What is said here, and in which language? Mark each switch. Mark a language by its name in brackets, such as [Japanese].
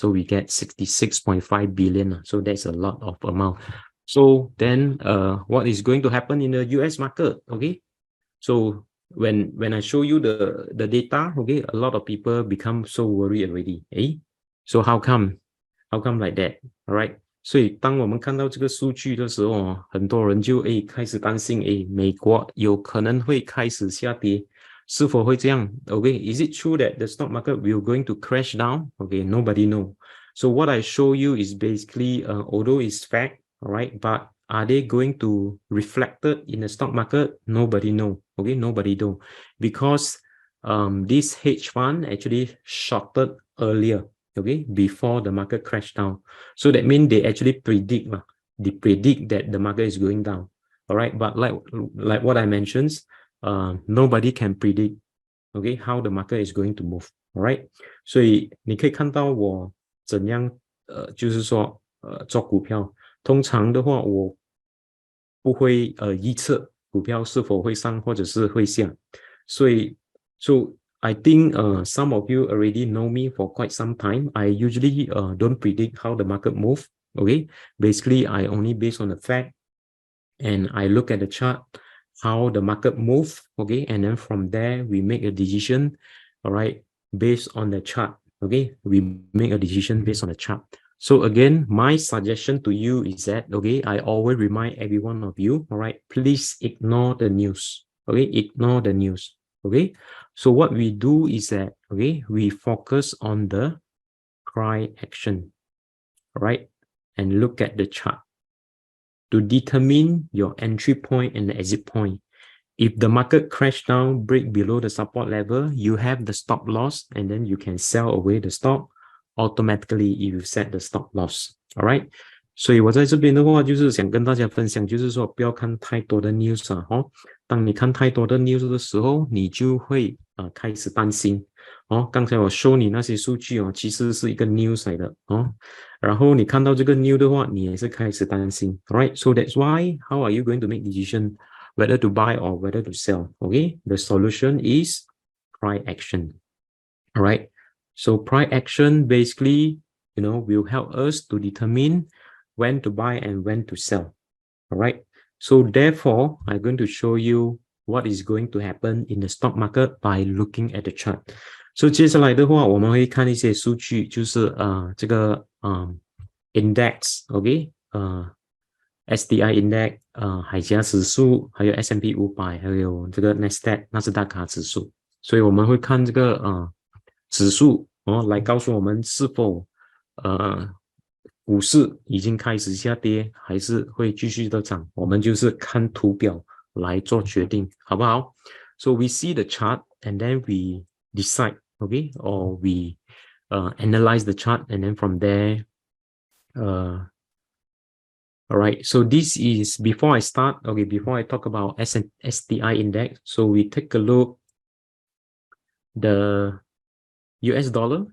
[English] So we get 66.5 billion. So that's a lot of amount. So then what is going to happen in the US market? Okay, so when I show you the data, okay, a lot of people become so worried already. So how come like that? All right. [Chinese] 所以当我们看到这个数据的时候，很多人就开始担心，美国有可能会开始下跌，是否会这样 ？ [English] Okay, is it true that the stock market will going to crash down? Okay, nobody know. So what I show you is basically, although it's fact, all right, but are they going to reflect it in the stock market? Nobody know. Okay, nobody know, because this hedge fund actually shorted earlier. Okay, before the market crashed down. So that means they actually predict that the market is going down. All right, but like what I mentioned, nobody can predict, okay, how the market is going to move. [Chinese] All right, 所以你可以看到我怎样就是说做股票，通常的话我不会预测股票是否会上或者是会下，所以 [English] so I think some of you already know me for quite some time. I usually don't predict how the market move. Okay, basically I only based on the fact, and I look at the chart, how the market move. Okay, and then from there we make a decision. All right, based on the chart. Okay, we make a decision based on the chart. So again, my suggestion to you is that, okay, I always remind every one of you, all right, please ignore the news. Okay, ignore the news. Okay, so what we do is that, okay, we focus on the price action, all right, and look at the chart to determine your entry point and the exit point. If the market crash down, break below the support level, you have the stop loss, and then you can sell away the stock automatically if you set the stop loss. All right. [Chinese] 所以我在这边的话，就是想跟大家分享，就是说不要看太多的 news 啊，当你看太多的 news 的时候，你就会开始担心刚才我 show 你那些数据其实是一个 news 来的然后你看到这个 news 的话，你也是开始担心 ，right? [English] So that's why how are you going to make decision whether to buy or whether to sell? Okay, the solution is price action. All right. So price action basically, will help us to determine when to buy and when to sell. All right. So therefore, I'm going to show you what is going to happen in the stock market by looking at the chart. [Chinese] So 接下来的话，我们会看一些数据，就是这个index, OK, SDI index, 海峡指数，还有 S&P 500，还有这个 Nasdaq 纳斯达克指数。所以我们会看这个指数来告诉我们是否股市已经开始下跌，还是会继续的涨。我们就是看图表来做决定，好不好？ [English] So we see the chart and then we decide, okay, or we analyze the chart, and then from there, all right. So this is before I start. Okay, before I talk about SDI index, so we take a look the US dollar.